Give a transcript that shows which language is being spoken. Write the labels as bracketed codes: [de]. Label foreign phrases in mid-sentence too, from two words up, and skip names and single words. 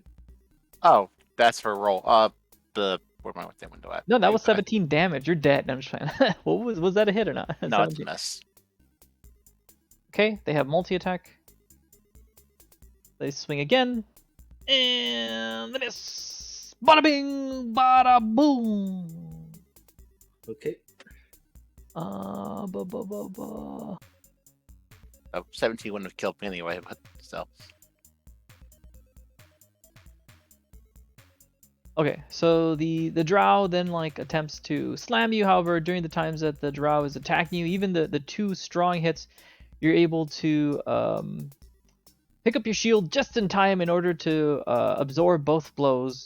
[en] Oh, that's for a roll. Where am I with that window at? No, that was Okay. 17 damage. You're dead. I'm just playing. What was that a hit or not? No, it's a 17. miss. Okay, they have multi-attack. They swing again. And the miss. Bada bing, bada boom. Okay. Ba ba ba ba. 17 wouldn't have killed me anyway, but still. Okay, so the drow then like attempts to slam you. However, during the times that the drow is attacking you, even the two strong hits, you're able to pick up your shield just in time in order to absorb both blows.